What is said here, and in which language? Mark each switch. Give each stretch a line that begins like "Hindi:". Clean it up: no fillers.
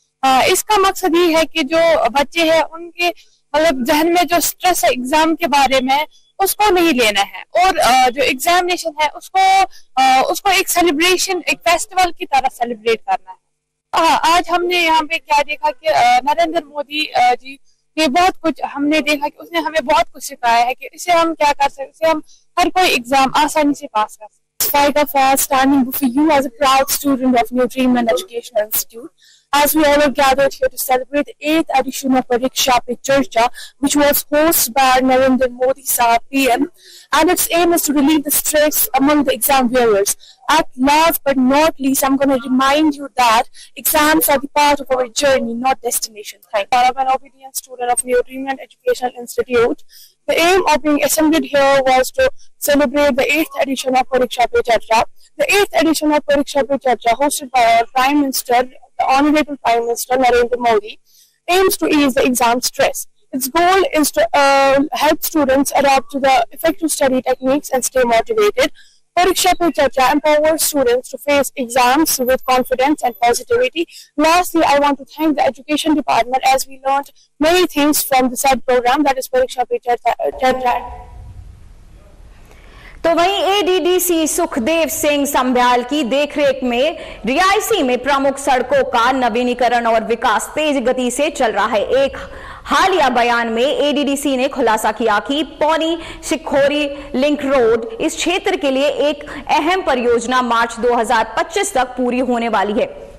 Hindi: इसका मकसद ये है कि जो बच्चे हैं उनके मतलब जहन में जो स्ट्रेस है एग्जाम के बारे में उसको नहीं लेना है, और जो एग्जामिनेशन है उसको एक सेलिब्रेशन, एक फेस्टिवल की तरह सेलिब्रेट करना है। आज हमने यहाँ पे क्या देखा कि नरेंद्र मोदी जी ने बहुत कुछ हमने देखा कि उसने हमें बहुत कुछ सिखाया है कि इसे हम क्या कर सकते, इसे हम हर कोई एग्जाम आसानी से पास कर सकते।
English: Despite of standing before you as a proud student of New Dreamland Educational Institute, as we all are gathered here to celebrate the 8th edition of Pariksha Pe Charcha, which was hosted by Narendra Modi Sahab PM, and its aim is to relieve the stress among the exam viewers. At last but not least, I'm going to remind you that exams are the part of our journey, not destination. Thank you. I'm an obedient student of New Dreamland Educational Institute. The aim of being assembled here was to celebrate the 8th edition of Pariksha Pe Charcha. The 8th edition of Pariksha Pe Charcha, hosted by our Prime Minister, the Honorable Prime Minister Narendra Modi, aims to ease the exam stress. Its goal is to help students adapt to the effective study techniques and stay motivated. Pariksha Pe Charcha empowers students to face exams with confidence and positivity. Lastly, I want to thank the Education Department as we learned many things from the said program, that is Pariksha Pe Charcha.
Hindi: तो वहीं ADDC Sukhdev Singh Sambyal की देखरेख में रियासी में प्रमुख सड़कों का नवीनीकरण और विकास तेज गति से चल रहा है। एक हालिया बयान में एडीडीसी ने खुलासा किया कि पौनी शिखोरी लिंक रोड इस क्षेत्र के लिए एक अहम परियोजना मार्च 2025 तक पूरी होने वाली है।